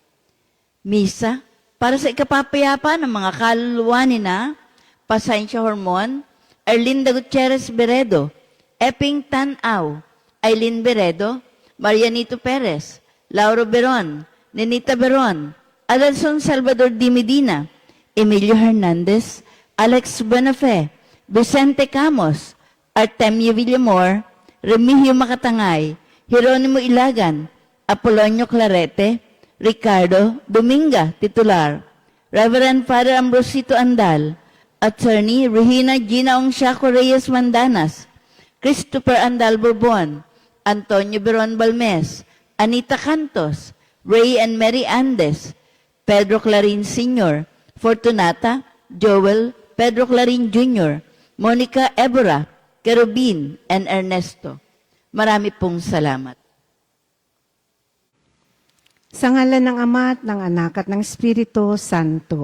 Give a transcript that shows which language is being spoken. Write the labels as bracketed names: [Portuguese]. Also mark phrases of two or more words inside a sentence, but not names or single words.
[Filipino] Misa, para sa ikapapayapa ng mga kaluluwa ni na Pasensya Hormon, Erlinda Gutierrez Beredo, Epping Tan-Aw, Aileen Beredo, Marianito Perez, Lauro Beron, Nenita Beron, Adelson Salvador D. Medina, Emilio Hernandez, Alex Buenafe, Vicente Camos, Artemio Villamor, Remigio Makatangay, Jeronimo Ilagan, Apolonio Clarete, Ricardo Dominga, titular, Reverend Father Ambrosito Andal, Attorney Regina Gina Ongsiaco Reyes Mandanas, Christopher Andal Bourbon, Antonio Beron Balmes, Anita Cantos, Ray and Mary Andes, Pedro Clarin Sr., Fortunata, Joel, Pedro Clarin Jr., Monica Ebora, Kerubin, and Ernesto. Marami pong salamat. Sa ngalan ng Ama at ng Anak at ng Espiritu Santo.